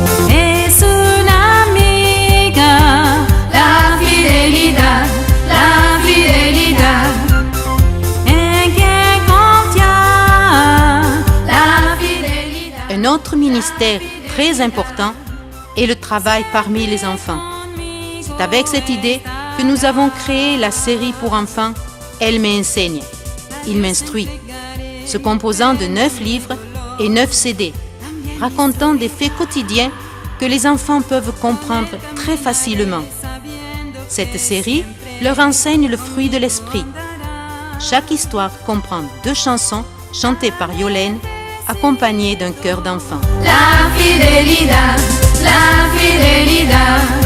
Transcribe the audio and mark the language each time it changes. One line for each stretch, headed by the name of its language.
Spanish: Es una amiga, la fidelidad, la fidelidad. En quien confía, la fidelidad.
French: Un autre ministère très important est le travail parmi les enfants. C'est avec cette idée que nous avons créé la série pour enfants « Elle m'enseigne ». Il m'instruit, se composant de 9 livres et 9 CD, racontant des faits quotidiens que les enfants peuvent comprendre très facilement. Cette série leur enseigne le fruit de l'esprit. Chaque histoire comprend 2 chansons chantées par Yolène, accompagnées d'un chœur d'enfants.
Spanish: La fidelidad, la fidelidad.